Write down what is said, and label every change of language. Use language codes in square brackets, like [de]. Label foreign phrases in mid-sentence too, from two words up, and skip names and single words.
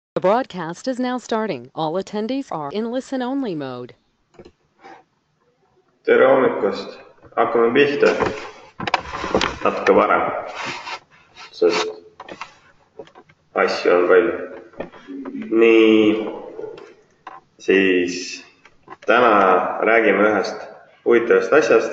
[en] The broadcast is now starting. All attendees are in listen-only mode. [et] Tere hommikust! Hakkame pihta natuke varem, sest asju on palju. Nii, siis täna räägime ühest huvitavast asjast.